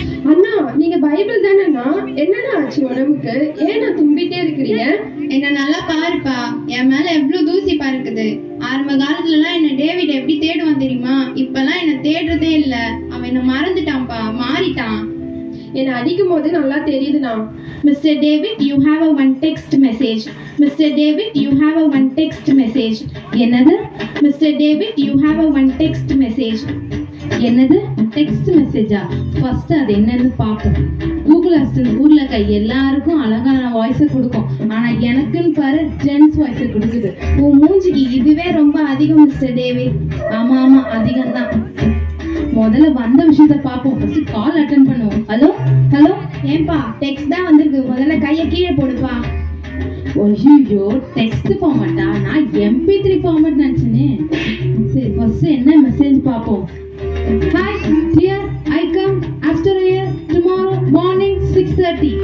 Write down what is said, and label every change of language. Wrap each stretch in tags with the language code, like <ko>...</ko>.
<ta>அண்ணா, நீங்க பைபிள் தானேண்ணா? என்னண்ணா ஆச்சு உடம்புக்கு? ஏன் நான் தும்பிட்டே இருக்கிறீங்க? என்ன நல்லா பாருப்பா, என் மேல எவ்வளவு தூசி பறக்குது. ஆரம்ப காலத்துலலாம் என்ன டேவிட் எப்படி தேடுவான் தெரியுமா? இப்பெல்லாம் என்ன தேடுறதே இல்ல. அவன் என்ன மறந்துட்டான்ப்பா, மாறிட்டான். என்ன அடிக்கும் போது நல்லா தெரியுதுண்ணா.</ta> <en>Mr. David, you have a one text message. Mr. David, you have a one text message.</en> <ta>என்னது?</ta> <en>Mr. David, you have a one text message.</en> <ta>என்னது? டெக்ஸ்ட் மெசேஜா? ஃபர்ஸ்ட் அது என்னன்னு பாப்போம். கூகுள் அசிஸ்டன்ட் ஊர்ல இருக்க எல்லாருக்கும் அழகான வாய்ஸை கொடுக்கும். ஆனா எனக்குன்னு பாரு, ஜென்ஸ் வாய்ஸை கொடுக்குது. உன் மூஞ்சிக்கு இதுவே ரொம்ப அதிகம் மிஸ்டர் டேவிட். ஆமா அதிகம் தான். முதல்ல வந்த விஷயத்த பாப்போம். ஃபர்ஸ்ட் கால் அட்டெண்ட் பண்ணுவோம். Hello hello. ஏன்பா, டெக்ஸ்ட் தான் வந்திருக்கு. முதல்ல கையை கீழே போடுப்பா. ஐயோ, டெக்ஸ்ட் ஃபார்மேட்டா? நான் MP3 ஃபார்மேட் நினைச்சேனே. சரி, ஃபர்ஸ்ட் என்ன மெசேஜ் பாப்போம்.</ta> <en>Hi, dear, I come after a year tomorrow morning 6:30.</en>